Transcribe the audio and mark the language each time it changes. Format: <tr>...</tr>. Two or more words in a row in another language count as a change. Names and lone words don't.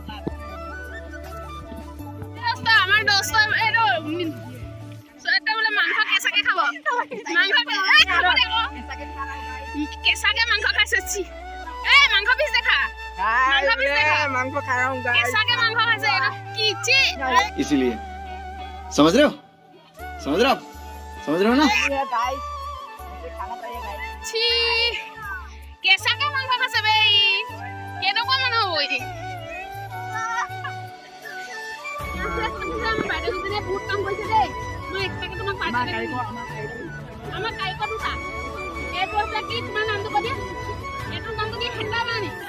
<as>আমাৰ দোস্ত এইটো বোলে মাংস কেঁচাকে খাব কেঁচাকে মাংস খাইছে মাংস পিছ দেখা মাংস খাওঁ কেঁচাকে মাংস খাইছে এইটো কি</as> <hi>इसीलिए समझ रहे हो ना</hi> <as>ছি কেঁচাকে মাংস খাইছে বে কেনেকুৱা মানুহ হ'ব এটি বহুত কাম কৰিছে দেই মই এক্সট্ৰাকে তোমাক আমাৰ কাৰিকৰ দুটা এইটো আছে কি তোমাৰ নামটো কৈ দিয়া এইটোৰ নামটো কি হেতা বানি</as>